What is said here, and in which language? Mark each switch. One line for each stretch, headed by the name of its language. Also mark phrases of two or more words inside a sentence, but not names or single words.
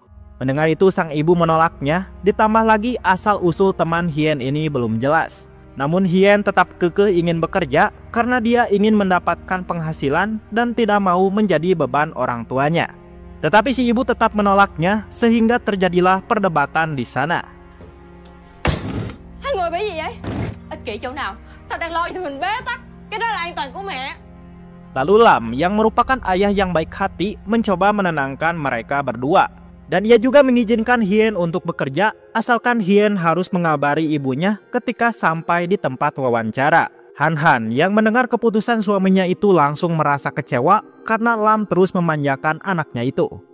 Indonesian: Mendengar itu sang ibu menolaknya, ditambah lagi asal-usul teman Hien ini belum jelas. Namun Hien tetap kekeh ingin bekerja karena dia ingin mendapatkan penghasilan dan tidak mau menjadi beban orang tuanya. Tetapi si ibu tetap menolaknya sehingga terjadilah perdebatan di sana.
Vietnamese: Hai người bị gì vậy? Ích kỷ chỗ nào? Tao đang lo cho mình bế tắc. Cái đó là an toàn của mẹ.
Indonesian: Lalu Lam yang merupakan ayah yang baik hati mencoba menenangkan mereka berdua. Dan ia juga mengizinkan Hien untuk bekerja asalkan Hien harus mengabari ibunya ketika sampai di tempat wawancara. Han Han yang mendengar keputusan suaminya itu langsung merasa kecewa karena Lam terus memanjakan anaknya itu.